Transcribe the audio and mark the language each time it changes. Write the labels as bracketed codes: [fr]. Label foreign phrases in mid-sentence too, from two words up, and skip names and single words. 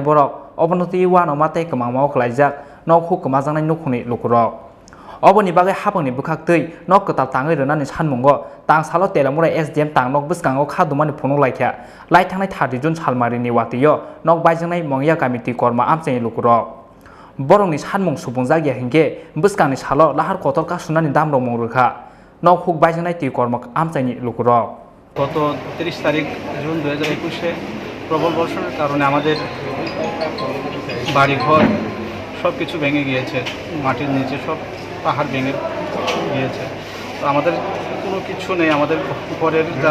[trp] borok obonoti wano mate kmangmao khlaijak Nokhuk kmajangnai nukhuni Lukurok oboni bagai hapangni bwkhaktui nok katal tangai rwnani sanmungo tangsalo Teliamura SDM tangnok Bwskango Khadumani Phunuklaikha laithangnai 30 June salmarini watio nok Baijaknai mongya kami Twikarma Amchaini Lukurok borokni sanmung supungjagya hingke Bwskangni salo lahar kotor kasunani damrok mongrwkha Nokhuk Baijaknai Twikarma Amchaini Lukurok [bn] গত 30 তারিখ জুন 2021-এ প্রবল বর্ষণের কারণে আমাদের বাড়িঘর সব কিছু ভেঙে গিয়েছে মাটির নিচে সব পাহাড় ভেঙে গিয়েছে তো আমাদের কোনো কিছু নেই আমাদের ঘরের যা